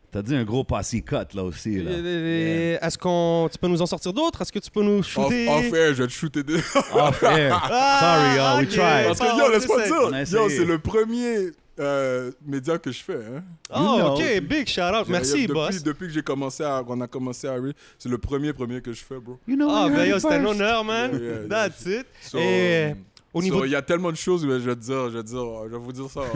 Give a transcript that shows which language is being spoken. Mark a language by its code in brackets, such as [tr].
[fr] T'as dit un gros passy cut là aussi. Là. Est-ce que tu peux nous en sortir d'autres? Est-ce que tu peux nous shooter? Off-air, je vais te shooter [en] Off-air. Sorry, y'all, we tried. [fr] Parce que, yo, laisse-moi dire, yo, c'est le premier médias que je fais. Hein. [en] Oh, OK, big shout-out. [fr] Merci, [en] boss. [fr] Depuis que on a commencé à c'est le premier que je fais, bro. Ah, ben yo, c'est un honneur, man. [en] That's it. So, [fr] Et au niveau... il y a tellement de choses, mais je vais vous dire ça.